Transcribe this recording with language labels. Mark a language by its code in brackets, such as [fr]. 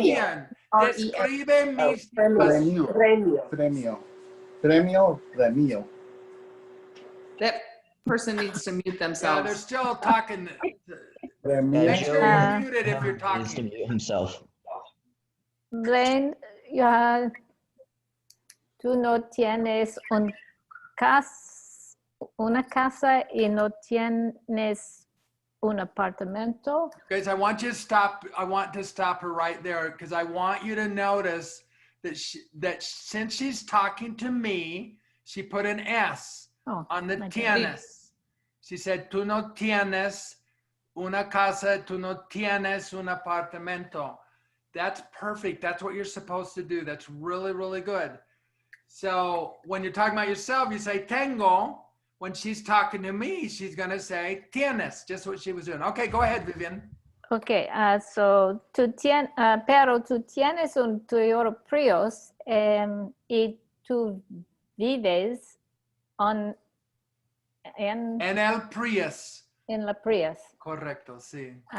[es] Vivian, describe mi situación. premio. [en] That person needs to mute Yeah, they're themselves. still talking. [es] Premio. [en] Make sure you're muted if you're Needs to talking. mute himself. [es] Blaine, tú no tienes una casa y no tienes un apartamento. [en] Guys, I want you to stop. I want to stop her right there because I want you to notice that since she's talking to me, she put an S on the tienes. She said, [es] tú no tienes una casa, tú no tienes un apartamento. [en] That's perfect. That's what you're supposed to do. That's really, really good. So when you're talking about yourself, you say tengo. When she's talking to me, she's going to say tienes, just what she was doing. Okay, go ahead, Vivian. Okay, so [es] pero tú tienes un Toyota Prius y tú vives en el Prius. En la Prius. Correcto, sí.